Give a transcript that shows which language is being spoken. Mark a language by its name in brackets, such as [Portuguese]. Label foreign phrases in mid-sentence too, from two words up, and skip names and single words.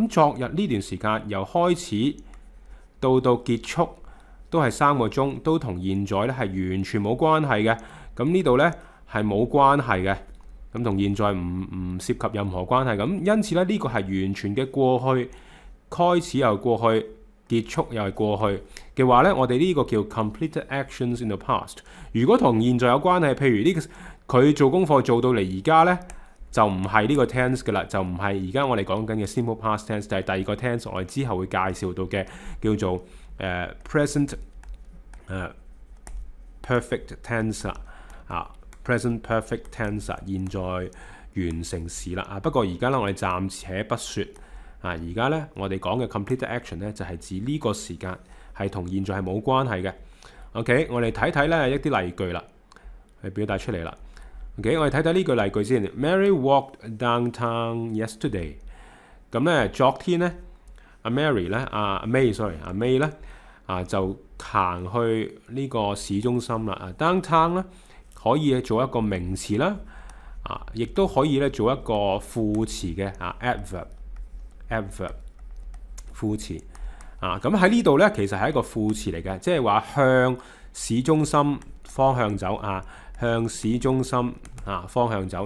[Cantonese] 咁昨日呢段時間由開始到結束都係3個鐘，都同現在咧係完全冇關係嘅。咁呢度咧係冇關係嘅，咁同現在唔涉及任何關係。咁因此咧呢個係完全嘅過去，開始又過去，結束又係過去嘅話咧，我哋呢個叫 [English] completed actions in the past。 [Cantonese] 如果同現在有關係，譬如呢佢做功課做到嚟而家咧，就唔係呢個 tense 嘅啦，就唔係而家我哋講緊嘅 [English] simple past tense， [Cantonese] 就係第二個 tense， 我哋之後會介紹到嘅叫做 [English] present perfect tense present perfect tense [Cantonese] 現在完成時啦。不過而家咧我哋暫且不說。而家咧，我哋講嘅 [English] completed action [Cantonese] 咧，就係指呢個時間係同現在係冇關係嘅。OK， 我哋睇睇咧一啲例句啦，去表達出嚟啦。OK， 我哋睇睇呢句例句先。 [English] Mary walked downtown yesterday。 [Cantonese] 咁咧，昨天咧，阿 Mary 咧，阿 May 咧，就行去呢個市中心啦。downtown 咧可以做一個名詞啦，亦都可以咧做一個副詞嘅adverb 副詞咁喺呢度咧，其實係一個副詞嚟嘅，即係話向市中心方向走向市中心方向走。